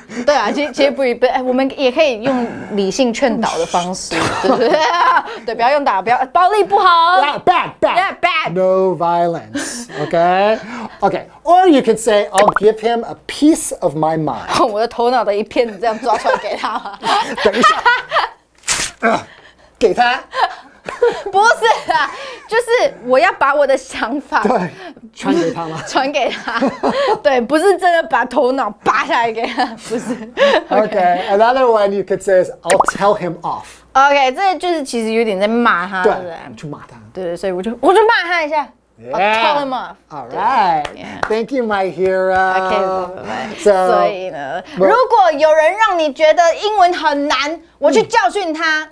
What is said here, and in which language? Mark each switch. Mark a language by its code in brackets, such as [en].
[zh] 对啊，其实不，我们也可以用理性劝导的方式，对不对？对，不要用打，不要暴力不好。 [en] Bad. Yeah, bad. No violence. Okay. Okay. Or you could say, I'll give him a piece of my mind. [zh] 我的头脑的一片子这样抓出来给他吗？等一下，给他。不是啦，就是我要把我的想法对传给他吗？传给他，对，不是真的把头脑拔下来给他，不是。 [en] Okay, another one you could say is I'll tell him off. [zh] OK， 这就是其实有点在骂他，对不对？去骂他。对，所以我就骂他一下。 I'll tell him off. [en] All right. Yeah. Thank you, my hero. OK， [zh] 所以呢，如果有人让你觉得英文很难，我去教训他